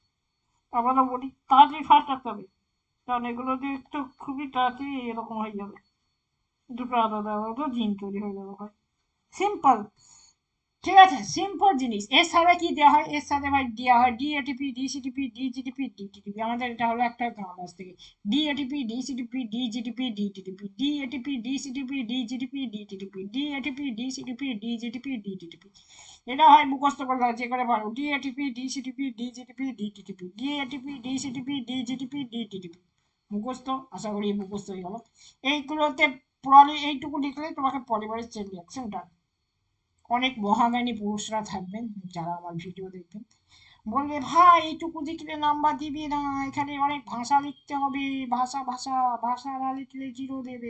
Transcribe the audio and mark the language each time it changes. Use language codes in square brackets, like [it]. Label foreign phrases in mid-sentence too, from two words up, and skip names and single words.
[bn] আবারও বলি, তাড়াতাড়ি ফাস্ট রাখতে হবে, কারণ এগুলো দিয়ে তো খুবই তাড়াতাড়ি এরকম হয়ে যাবে, দুটো আলাদা আলাদা জিন তৈরি হয়ে যাবে ভাই। সিম্পল, ঠিক আছে, সিম্পল জিনিস। এর সাথে কি দেওয়া হয়? এর সাথে ভাই দেওয়া হয় ডিএটিপি, ডিসিটিপি, ডিজিটিপি, ডিটিটিপি। আমাদের এটা হলো একটা গ্রাম আজ থেকে, ডিএটিপি, ডিসিটিপি, ডিজিটিপি, ডিটিটিপি, ডিএটিপি, ডিসিটিপি, ডিজিটিপি, ডিটিটিপি, ডিএটিপি, ডিসিটিপি, ডিজিটিপি, ডিটিটিপি। এটা হয় মুখস্থ করে যে করে পারো, ডিএটিপি, ডিসিটিপি, ডিজিটিপি, ডিটিটিপি, ডিএটিপি, ডিসিটিপি, ডিজিটিপি, ডিটিটিপি। মুখস্থ, আশা করি মুখস্থ হয়ে গেল। এইগুলোতে এইটুকু লিখলে তোমাকে [en] polymerase chain reaction done. [bn] অনেক মহাজ্ঞানী পুরুষরা থাকবেন যারা আমার ভিডিও দেখবেন, বলবে ভাই এইটুকু লিখলে নাম্বার দিবি না, এখানে অনেক ভাষা লিখতে হবে, ভাষা ভাষা, ভাষা না লিখলে 0 দেবে।